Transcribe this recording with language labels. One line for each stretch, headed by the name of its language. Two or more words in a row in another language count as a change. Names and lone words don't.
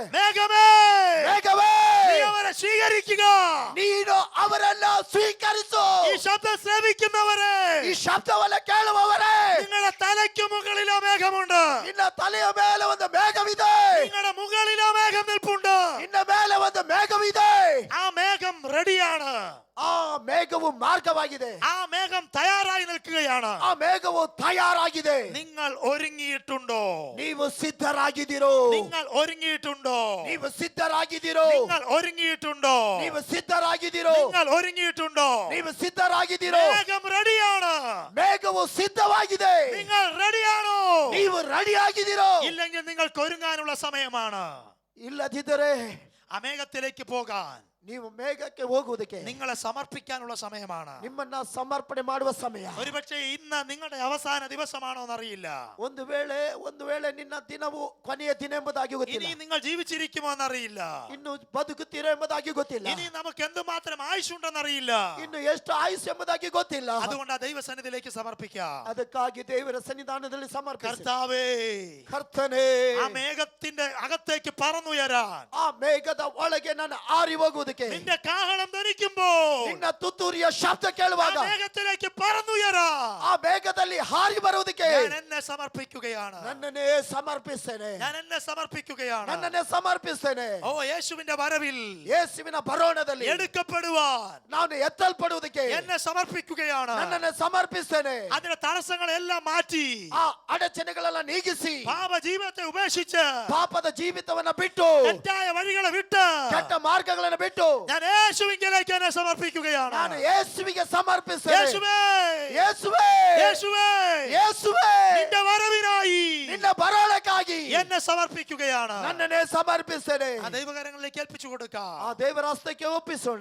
Malayalam: മേഘമേ
Kannada: ಮೇಘವೇ,
Malayalam: നീ അവരെ സ്വീകരിക്കുക.
Kannada: ನೀನು ಅವರನ್ನ ಸ್ವೀಕರಿಸು.
Malayalam: ഈ ശബ്ദം ശ്രവിക്കുന്നവരെ,
Kannada: ಈ ಶಬ್ದವನ್ನ ಕೇಳುವವರೇ,
Malayalam: നിങ്ങളുടെ തലയ്ക്ക് മുകളിലോ മേഘമുണ്ട്.
Kannada: ನಿನ್ನ ತಲೆಯ ಮೇಲೆ ಒಂದು ಮೇಘವಿದೆ.
Malayalam: നിങ്ങളുടെ മുകളിലോ മേഘം നിൽപ്പുണ്ട്.
Kannada: ನಿನ್ನ ಮೇಲೆ ಒಂದು ಮೇಘವಿದೆ.
Malayalam: ആ മേഘം റെഡിയാണ്.
Kannada: ಆ ಮೇಘವು ಮಾರ್ಗವಾಗಿದೆ.
Malayalam: ആ മേഘം തയ്യാറായി നിൽക്കുകയാണ്.
Kannada: ಆ ಮೇಘವು ತಯಾರಾಗಿದೆ.
Malayalam: നിങ്ങൾ ഒരുങ്ങിയിട്ടുണ്ടോ?
Kannada: ನೀವು ಸಿದ್ಧರಾಗಿದ್ದೀರೋ?
Malayalam: നിങ്ങൾ ഒരുങ്ങിയിട്ടുണ്ടോ?
Kannada: ನೀವು ಸಿದ್ಧರಾಗಿದ್ದೀರೋ?
Malayalam: നിങ്ങൾ ഒരുങ്ങിയിട്ടുണ്ടോ?
Kannada: ನೀವು ಸಿದ್ಧರಾಗಿದ್ದೀರೋ?
Malayalam: നിങ്ങൾ ഒരുങ്ങിയിട്ടുണ്ടോ?
Kannada: ನೀವು ಸಿದ್ಧರಾಗಿದ್ದೀರೋ?
Malayalam: മേഘം റെഡിയാണ്.
Kannada: ಮೇಘವು ಸಿದ್ಧವಾಗಿದೆ.
Malayalam: നിങ്ങൾ റെഡിയാണോ?
Kannada: ನೀವು ರೆಡಿ ಆಗಿದ್ದೀರೋ?
Malayalam: ഇല്ലെങ്കിൽ നിങ്ങൾക്ക് ഒരുങ്ങാനുള്ള സമയമാണ്.
Kannada: ಇಲ್ಲದಿದ್ದರೆ
Malayalam: ആ മേഘത്തിലേക്ക് പോകാൻ
Kannada: ನೀವು ಮೇಘಕ್ಕೆ ಹೋಗುವುದಕ್ಕೆ
Malayalam: നിങ്ങളെ സമർപ്പിക്കാനുള്ള സമയമാണ്.
Kannada: ನಿಮ್ಮನ್ನ ಸಮರ್ಪಣೆ ಮಾಡುವ ಸಮಯ.
Malayalam: ഒരുപക്ഷെ ഇന്ന് നിങ്ങളുടെ അവസാന ദിവസമാണോ എന്നറിയില്ല.
Kannada: ಒಂದು ವೇಳೆ ನಿನ್ನ ದಿನವು ಕೊನೆಯ ದಿನ ಎಂಬುದಾಗಿ ಗೊತ್ತಿಲ್ಲ.
Malayalam: ഇനി നിങ്ങൾ ജീവിച്ചിരിക്കുമോ എന്നറിയില്ല.
Kannada: ಇನ್ನು ಬದುಕುತ್ತೀರೋ ಎಂಬುದಾಗಿ ಗೊತ್ತಿಲ್ಲ.
Malayalam: ഇനി നമുക്ക് എന്തുമാത്രം ആയുഷുണ്ടെന്നറിയില്ല.
Kannada: ಇನ್ನು ಎಷ್ಟು ಆಯುಷ್ಯ ಎಂಬುದಾಗಿ ಗೊತ್ತಿಲ್ಲ.
Malayalam: അതുകൊണ്ട് ആ ദൈവസന്നിധിയിലേക്ക് സമർപ്പിക്കാം.
Kannada: ಅದಕ್ಕಾಗಿ ದೇವರ ಸನ್ನಿಧಾನದಲ್ಲಿ ಸಮರ್ಪಿಸಿ.
Malayalam: കർത്താവേ,
Kannada: ಕರ್ತನೇ,
Malayalam: ആ മേഘത്തിന്റെ അകത്തേക്ക് പറന്നുയരാൻ,
Kannada: ಆ ಮೇಘದ ಒಳಗೆ ನಾನು ಆರಿ ಹೋಗುವುದಕ್ಕೆ,
Malayalam: നിന്റെ കാഹളം ധരിക്കുമ്പോൾ
Kannada: ನಿನ್ನ ತುತ್ತೂರಿಯ ಶಬ್ದ ಕೇಳುವಾಗ
Malayalam: ആ മേഘത്തിലേക്ക് പറന്നുയരാൻ
Kannada: ಆ ಮೇಘದಲ್ಲಿ ಹಾರಿ ಬರುವುದಕ್ಕೆ
Malayalam: ഞാൻ എന്നെ സമർപ്പിക്കുകയാണ്.
Kannada: ನನ್ನನ್ನೇ ಸಮರ್ಪಿಸ್ತೇನೆ.
Malayalam: ഞാൻ എന്നെ സമർപ്പിക്കുകയാണ്.
Kannada: ನನ್ನನ್ನೇ ಸಮರ್ಪಿಸ್ತೇನೆ.
Malayalam: ഓ, യേശുവിന്റെ വരവിൽ
Kannada: ಯೇಸುವಿನ ಬರೋಣದಲ್ಲಿ
Malayalam: എടുക്കപ്പെടുവാൻ
Kannada: ನಾನು ಎತ್ತಲ್ಪಡುವುದಕ್ಕೆ
Malayalam: എന്നെ സമർപ്പിക്കുകയാണ്.
Kannada: ನನ್ನನ್ನೇ ಸಮರ್ಪಿಸ್ತೇನೆ.
Malayalam: അതിന്റെ തടസ്സങ്ങളെല്ലാം മാറ്റി
Kannada: ಆ ಅಡಚಣೆಗಳೆಲ್ಲ ನೀಗಿಸಿ,
Malayalam: പാപ ജീവിതത്തെ ഉപേക്ഷിച്ച്
Kannada: ಪಾಪದ ಜೀವಿತವನ್ನ ಬಿಟ್ಟು,
Malayalam: തെറ്റായ വഴികളെ വിട്ട്
Kannada: ಕೆಟ್ಟ ಮಾರ್ಗಗಳನ್ನು ಬಿಟ್ಟು
Malayalam: ഞാൻ യേശുവിലേക്ക് എന്നെ സമർപ്പിക്കുകയാണ്.
Kannada: ನಾನು ಯೇಸುವಿಗೆ ಸಮರ್ಪಿಸ್ತೇನೆ.
Malayalam: യേശുവേ,
Kannada: ಯೇಸುವೇ,
Malayalam: യേശുവേ,
Kannada: ಯೇಸುವೇ,
Malayalam: നിന്റെ വരവിനായി
Kannada: ನಿನ್ನ ಬರೋಣಕ್ಕಾಗಿ
Malayalam: എന്നെ സമർപ്പിക്കുകയാണ്.
Kannada: ನನ್ನನ್ನೇ ಸಮರ್ಪಿಸ್ತೇನೆ.
Malayalam: ആ ദൈവകരങ്ങളിലേക്ക് ഏൽപ്പിച്ചു കൊടുക്കാം.
Kannada: ಆ ದೇವರ ಹಸ್ತಕ್ಕೆ ಒಪ್ಪಿಸೋಣ.